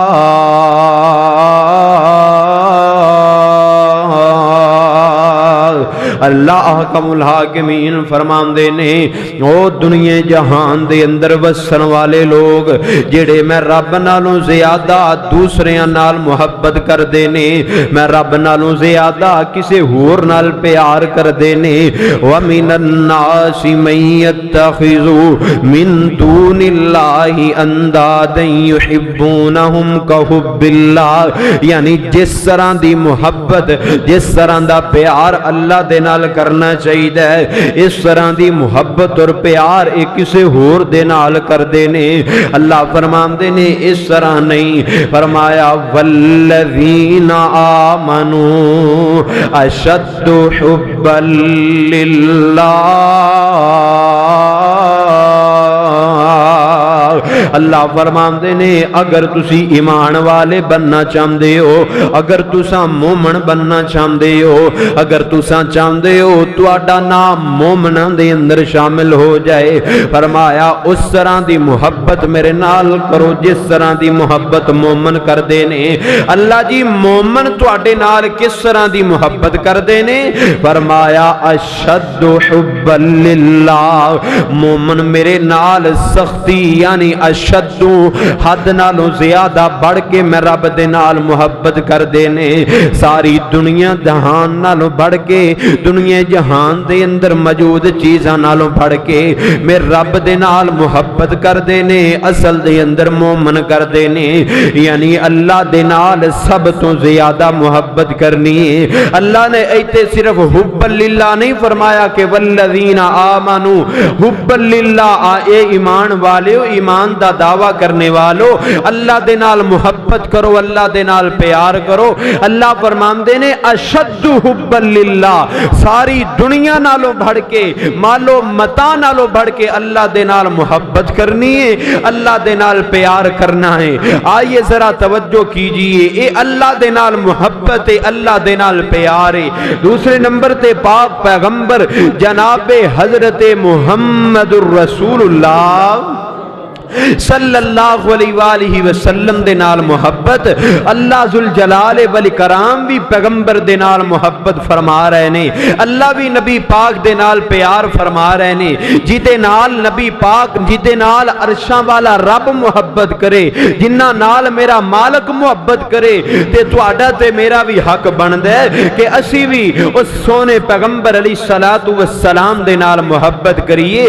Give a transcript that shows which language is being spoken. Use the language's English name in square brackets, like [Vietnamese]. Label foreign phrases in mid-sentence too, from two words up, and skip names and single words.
[Punjabi] اللہ احکم الحاکمین فرماندے نے، او دنیا جہان دے اندر وسن والے لوگ جڑے میں رب نالوں زیادہ دوسریاں نال محبت کر دے نے، میں رب نالوں زیادہ کسے ہور نال پیار کر دے نے۔ [Arabic] وَمِنَ النَّاسِ مَن يَتَّخِذُ مِن دُونِ اللَّهِ أَندَادًا يُحِبُّونَهُمْ كَحُبِّ اللَّهِ، [Punjabi] یعنی جس طرح دی محبت، جس طرح دا پیار اللہ دے نال کرنا چاہیے ہے، اس طرح دی محبت اور پیار ایک کسے ہور دے نال کر دینے۔ اللہ فرماندے نے اس طرح نہیں، فرمایا [Arabic] والذین آمنوا اشد حبا للہ۔ [Punjabi] اللہ فرماندے نے اگر تسی ایمان والے بننا چاہندے ہو، اگر تساں مومن بننا چاہندے ہو، اگر تساں چاہندے ہو تہاڈا نام مومناں دے اندر شامل ہو جائے، فرمایا اس طرح دی محبت میرے نال کرو جس طرح دی محبت مومن کر دے نے۔ اللہ جی مومن تہاڈے نال کس طرح دی محبت کر دے نے؟ فرمایا [Arabic] اشد حبا للہ، [Punjabi] مومن میرے نال سختی یعنی اشدو حد نالوں زیادہ بڑھ کے میں رب دے نال محبت کردے نے. ساری دنیا جہان نالوں بڑھ کے، دنیا جہان دے اندر موجود چیزاں نالوں بڑھ کے میں رب دے نال محبت کردے نے. اصل دے اندر مومن کردے نے، یعنی اللہ دے نال سب تو زیادہ محبت کرنی ہے. اللہ نے ایتھے صرف [Arabic] حبًا لله [Punjabi] نہیں فرمایا کہ [Arabic] والذين آمنوا حبًا لله, [Punjabi] اے ایمان والیو، ایمان دا دعویٰ کرنے والوں، اللہ دے نال محبت کرو، اللہ دے نال پیار کرو. اللہ فرماندے نے [Arabic] أشد حبًا لله, [Punjabi] ساری دنیا نالوں بڑھ کے، مال و متاع نالوں بڑھ کے اللہ دے نال محبت کرنی ہے، اللہ دے نال پیار کرنا ہے. [Urdu] آئیے ذرا توجہ کیجیے، یہ [Punjabi] اللہ دے نال محبت ہے، اللہ دے نال پیار ہے. دوسرے نمبر تے پاک پیغمبر جنابے حضرت محمد رسول اللہ [Arabic] صلى الله عليه وسلم [Punjabi] دے نال محبت، اللہ [Arabic] ذو الجلال والإكرام [Punjabi] بھی پیغمبر دے نال محبت فرما رہے نے. اللہ بھی نبی پاک دے نال پیار فرما رہے نے. جدے نال نبی پاک، جدے نال عرشاں والا رب محبت کرے، جنہاں نال میرا مالک محبت کرے، تے تہاڈا تے میرا بھی حق بندا ہے کہ اسی بھی اس سونے پیغمبر [Arabic] عليه الصلاة والسلام [Punjabi] دے نال محبت کریے.